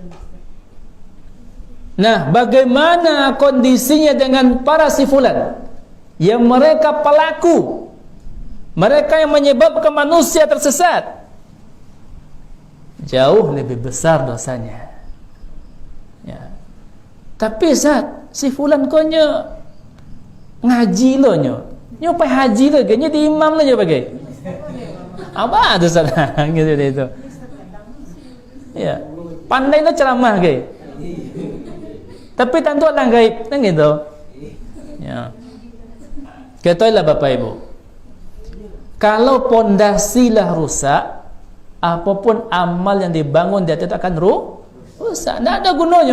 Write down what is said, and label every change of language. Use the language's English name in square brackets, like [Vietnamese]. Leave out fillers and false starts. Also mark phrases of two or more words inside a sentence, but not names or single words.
[Indonesian] Nah, bagaimana kondisinya dengan para sifulan yang mereka pelaku, mereka yang menyebabkan manusia tersesat? Jauh lebih besar dosanya. Ya. [Minangkabau] Tapi Ustaz, sifulan konya ngaji lo nyo. Nyo pai haji lo ke? Nyo di imam lo je bagai. Apa tu Ustaz? [Indonesian] Gitu itu. [Minangkabau] Ya. Pandai lo ceramah ke? [Indonesian] Tapi tentu orang gaib, kan gitu. Ya. Ketahuilah Bapak Ibu, kalau pondasilah rusak, apapun amal yang dibangun di atas itu akan rusak, tidak ada gunanya.